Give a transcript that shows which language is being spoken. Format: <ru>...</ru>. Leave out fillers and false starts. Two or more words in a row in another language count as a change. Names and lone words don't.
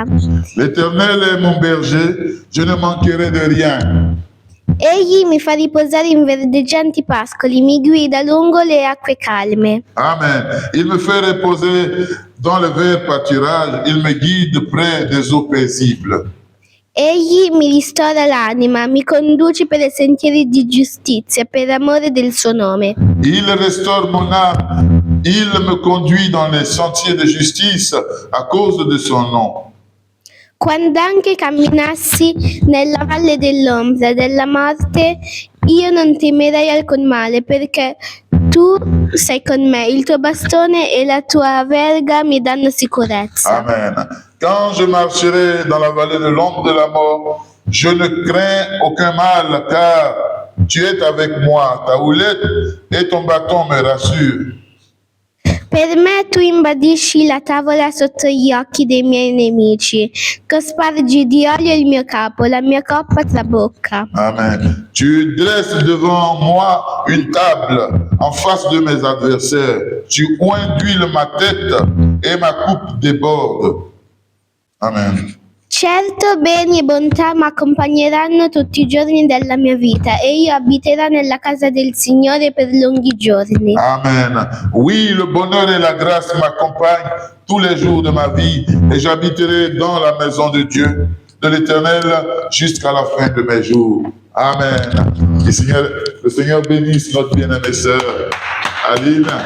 <fr>L'Éternel est mon berger, je ne manquerai de rien.</fr> <it>Egli mi fa riposare in verdeggianti pascoli, mi guida lungo le acque calme. Amen.</it> <fr>Il me fait reposer dans le vert pâturage, il me guide près des eaux paisibles.</fr> <it>Egli mi ristora l'anima, mi conduce per i sentieri di giustizia, per amore del suo nome.</it> <fr>Il restaure mon âme, il me conduit dans les sentiers de justice à cause de son nom.</fr> <it>Quando anche camminassi nella valle dell'ombra della morte, io non temerei alcun male, perché tu sei con me, il tuo bastone e la tua verga mi danno sicurezza. Amen.</it> <fr>Quand je marcherai dans la vallée de l'ombre de la mort, je ne crains aucun mal, car tu es avec moi, ta houlette et ton bâton me rassurent.</fr> <it>Per me tu imbadisci la tavola sotto gli occhi dei miei nemici, cospargi di olio il mio capo, la mia coppa trabocca. Amen.</it> <fr>Tu dresses devant moi une table en face de mes adversaires. Tu oins d'huile ma tête et ma coupe déborde. Amen.</fr> <it>Certo, beni e bontà mi accompagneranno tutti i giorni della mia vita e io abiterò nella casa del Signore per lunghi giorni. Amen.</it> <fr>Oui, le bonheur et la grâce m'accompagnent tous les jours de ma vie et j'habiterai dans la maison de Dieu, de l'Éternel, jusqu'à la fin de mes jours. Amen. Le Seigneur bénisse notre bien-aimée sœur Aline.</fr>